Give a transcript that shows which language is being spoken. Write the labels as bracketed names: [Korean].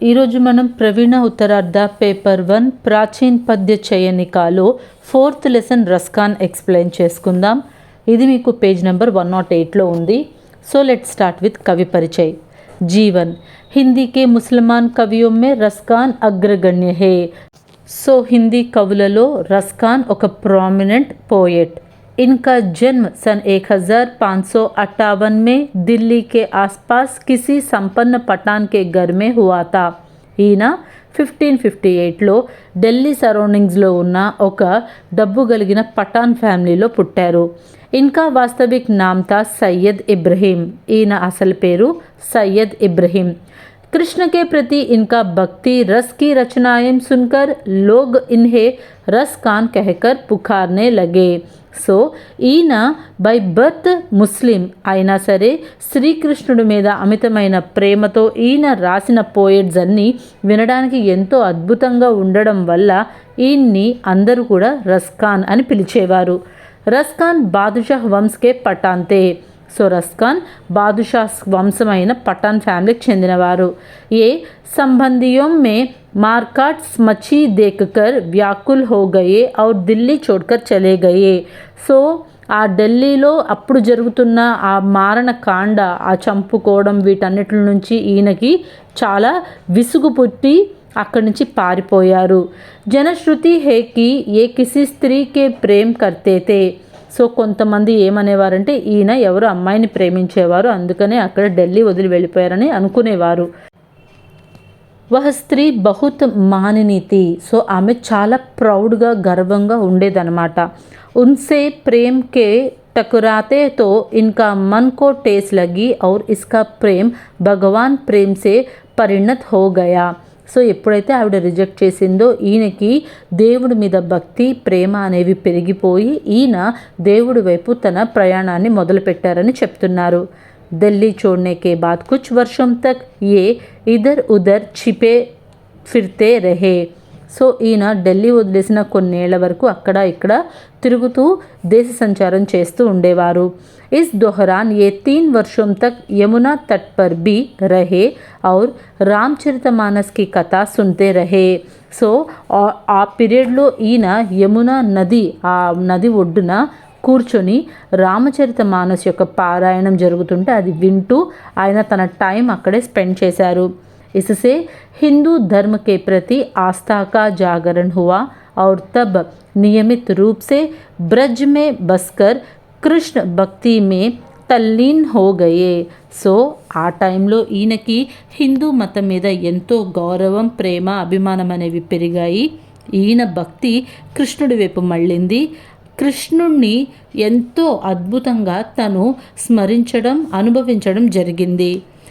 [Telugu] ఈరోజు మనం ప్రవీణ ఉత్తరార్ధ పేపర్ 1 ప్రాచీన్ పద్య చయనికాలో 4th లెసన్ రస్కాన్ ఎక్స్ప్లెయిన్ చేసుకుందాం. ఇది మీకు పేజ్ నెంబర్ 108లో ఉంది. [Hindi] సో लेट्स स्टार्ट विथ कवि परिचय. जीवन. हिंदी के मुसलमान कवियों में रस्कान अग्रगण्य है. [Telugu] సో హిందీ కవులలో రస్కాన్ ఒక ప్రామినెంట్ పోయెట్. [Hindi] इनका जन्म सन 1558 में दिल्ली के आसपास किसी संपन्न पठान के घर में हुआ था. [Telugu] ఈయన 1558లో ఢిల్లీ సరౌండింగ్స్లో ఉన్న ఒక డబ్బు కలిగిన పఠాన్ ఫ్యామిలీలో పుట్టారు. [Hindi] इनका वास्तविक नाम था सैयद इब्राहिम. [Telugu] ఈయన అసలు పేరు సయ్యద్ ఇబ్రహీం. [Hindi] कृष्ण के प्रति इनका भक्ति रस की रचनाएं सुनकर लोग इन्हें रसकान कहकर पुकारने लगे. [Telugu] సో ఈయన బై బర్త్ ముస్లిం అయినా సరే శ్రీకృష్ణుడి మీద అమితమైన ప్రేమతో ఈయన రాసిన పోయెట్స్ అన్నీ వినడానికి ఎంతో అద్భుతంగా ఉండడం వల్ల ఈయన్ని అందరూ కూడా రస్కాన్ అని పిలిచేవారు. రస్కాన్ [Hindi] బాదుషాహ్ వంశకే పఠాన్తే. [Telugu] సో రస్కాన్ బాదుషాహ్ వంశమైన పఠాన్ ఫ్యామిలీకి చెందినవారు. [Hindi] ఏ సంబంధిयों में मारकाट मच्छी देखकर व्याकुल हो गए और दिल्ली छोड़कर चले गए. [Telugu] సో ఆ ఢిల్లీలో అప్పుడు జరుగుతున్న ఆ మారణ కాండ, ఆ చంపుకోవడం, వీటన్నిటి నుంచి ఈయనకి చాలా విసుగు పుట్టి అక్కడి నుంచి పారిపోయారు. [Hindi] జనశ్రుతి హే కి ఏ కిసి స్త్రీకే ప్రేమ్ కర్తే తే. [Telugu] సో కొంతమంది ఏమనేవారంటే ఈయన ఎవరు అమ్మాయిని ప్రేమించేవారు, అందుకనే అక్కడ ఢిల్లీ వదిలి వెళ్ళిపోయారని అనుకునేవారు. [Hindi] వహ స్త్రీ బహుత్ మానిని థీ. [Telugu] సో ఆమె చాలా ప్రౌడ్గా గర్వంగా ఉండేదన్నమాట. [Hindi] ఉన్సే ప్రేమ్ కే टकराते तो इनका मन को ठेस लगी और इसका प्रेम भगवान प्रेम से परिणत हो गया. [Telugu] సో ఎప్పుడైతే ఆవిడ రిజెక్ట్ చేసిందో ఈయనకి దేవుడి మీద భక్తి ప్రేమ అనేవి పెరిగిపోయి ఈయన దేవుడి వైపు తన ప్రయాణాన్ని మొదలుపెట్టారని చెప్తున్నారు. [Hindi] ఢిల్లీ छोड़ने के बाद कुछ वर्षों तक ये इधर उधर छिपे फिरते रहे. [Telugu] సో ఈయన ఢిల్లీ వదిలేసిన కొన్నేళ్ల వరకు అక్కడ ఇక్కడ తిరుగుతూ దేశ సంచారం చేస్తూ ఉండేవారు. [Hindi] इस दौरान ये 3 वर्षों तक यमुना तट पर भी रहे और रामचरितमानस की कथा सुनते रहे. [Telugu] సో ఆ పీరియడ్లో ఈయన యమునా నది, ఆ నది ఒడ్డున కూర్చొని రామచరితమానస్ యొక్క పారాయణం జరుగుతుంటే అది వింటూ ఆయన తన టైం అక్కడే స్పెండ్ చేశారు. [Hindi] इससे हिंदू धर्म के प्रति आस्था का जागरण हुआ और तब नियमित रूप से ब्रज में बसकर कृष्ण भक्ति में तल्लीन हो गए. [Telugu] సో ఆ టైంలో ఈయనకి హిందూ మతం మీద ఎంతో గౌరవం, ప్రేమ, అభిమానం అనేవి పెరిగాయి. ఈయన భక్తి కృష్ణుడి వైపు మళ్ళింది. కృష్ణుణ్ణి ఎంతో అద్భుతంగా తను స్మరించడం, అనుభవించడం జరిగింది.